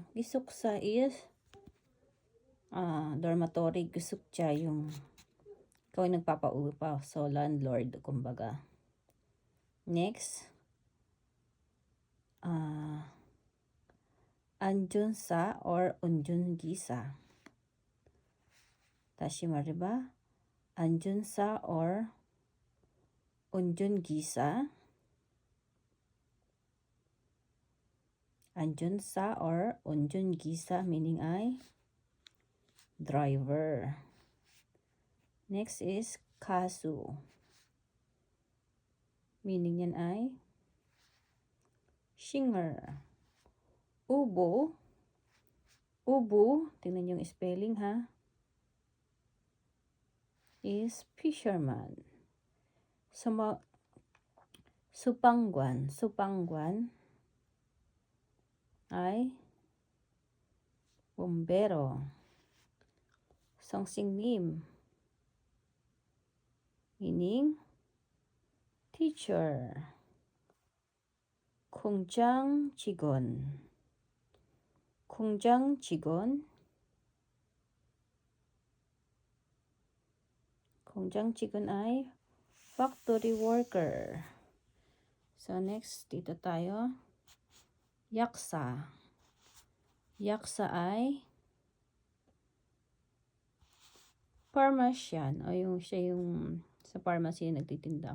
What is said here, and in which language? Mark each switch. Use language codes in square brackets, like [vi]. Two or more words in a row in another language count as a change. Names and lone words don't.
[en] Gisuksa is dormitory. [tl] Gisukja yung ikaw yung nagpapaupa. So landlord, kumbaga. Next. [ko] Anjunsa or unjungisa. 다시 말해봐. 안준사 or 운전기사. 안준사 or 운전기사 [tl] meaning ay driver. [en] Next is kasu. [tl] Meaning yan ay singer. Ubo. Ubo, tingnan yung spelling ha. [en] Is fisherman. [tl] Supangguan. Supangguan ay bombero. [en] Songsingnim meaning teacher. [ko] 공장 직원. 공장 직원. 공장 직원 ay [en] factory worker. [tl] So next, dito tayo. Yaksa. Yaksa ay pharmacian. O yung siya yung sa pharmacy nagtitinda.